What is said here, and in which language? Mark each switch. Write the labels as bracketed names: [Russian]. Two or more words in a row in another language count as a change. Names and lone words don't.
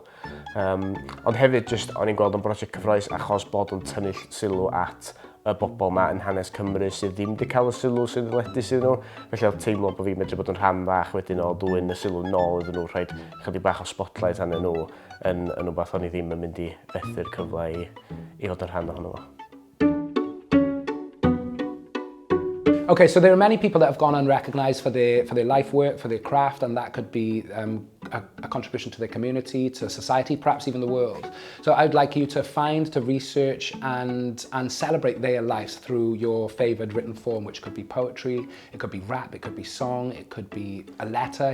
[Welsh] Ond hefyd jyst o'n i'n gweld yn brosiect cyffroes achos bod yn tynnu sylw at y bobl yma yn hanes Cymru sydd ddim wedi cael y sylw sydd yn ledu sydd nhw. Felly oedd teimlo bod fi'n medru bod yn rhan fach wedyn o dwyn y sylw nôl iddyn nhw, rhaid chydig bach o spotlight arnyn nhw yn rhywbeth o'n i ddim yn mynd i fethu'r cyfle i fod yn rhan ohono fo. [English] Okay, so there are many people that have gone unrecognised for their life work, for their craft, and that could be a contribution to their community, to society, perhaps even the world. So I'd like you to find, to research and celebrate their lives through your favoured written form, which could be poetry, it could be rap, it could be song, it could be a letter.